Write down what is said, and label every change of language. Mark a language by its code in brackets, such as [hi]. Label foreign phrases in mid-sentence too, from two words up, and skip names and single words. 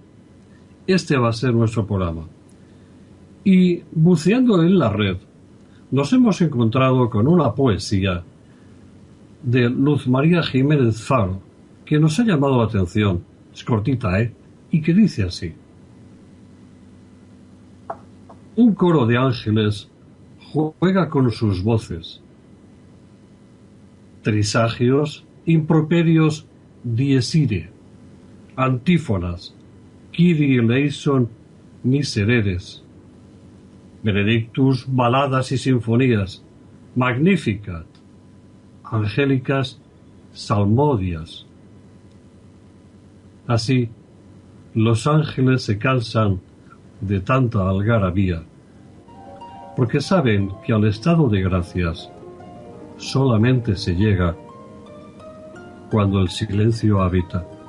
[es] Este va a ser nuestro programa. Y buceando en la red, nos hemos encontrado con una poesía de Luz María Jiménez Faro, que nos ha llamado la atención. Es cortita, y que dice así: un coro de ángeles juega con sus voces, trisagios, improperios, diesire, antífonas, [el] Kyrie eleison, [es] misereres, Benedictus, baladas y sinfonías, Magnificat, angélicas, salmodias. Así, los ángeles se cansan de tanta algarabía, porque saben que al estado de gracias solamente se llega cuando el silencio habita.